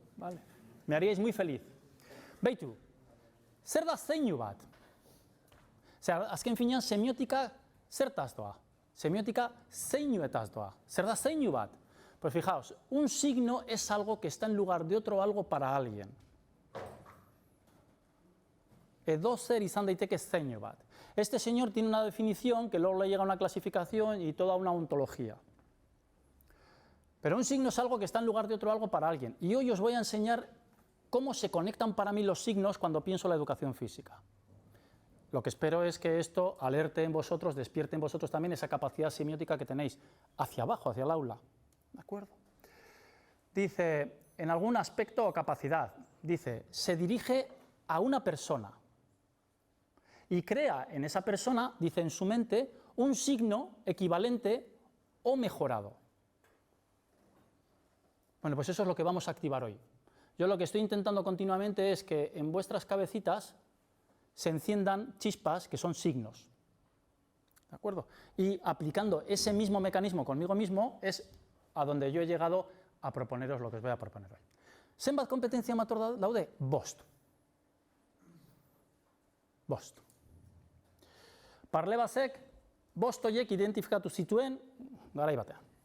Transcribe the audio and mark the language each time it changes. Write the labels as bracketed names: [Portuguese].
[Spanish] ¿Vale? Me haríais muy feliz. [Basque] Beitu, zer da zeinu bat? Azken finean, semiotika zertaz doa? Semiotika zeinuetaz doa. Zer da zeinu bat? [Spanish] Pues fijaos, un signo es algo que está en lugar de otro algo para alguien. [Basque] Edozer izan daiteke zeinu bat. [Spanish] Este señor tiene una definición que luego le llega a una clasificación y toda una ontología. Pero un signo es algo que está en lugar de otro algo para alguien. Y hoy os voy a enseñar cómo se conectan para mí los signos cuando pienso la educación física. Lo que espero es que esto alerte en vosotros, despierte en vosotros también esa capacidad semiótica que tenéis hacia abajo, hacia el aula. ¿De acuerdo? Dice, en algún aspecto o capacidad, dice, se dirige a una persona y crea en esa persona, dice en su mente, un signo equivalente o mejorado. Bueno, pues eso es lo que vamos a activar hoy. Yo lo que estoy intentando continuamente es que en vuestras cabecitas se enciendan chispas que son signos. ¿De acuerdo? Y aplicando ese mismo mecanismo conmigo mismo es a donde yo he llegado a proponeros lo que os voy a proponer hoy. [Basque] Zenbat kompetentzia mator daude? Bost. Parlebasek bost horiek identifikatu zituen garai batean.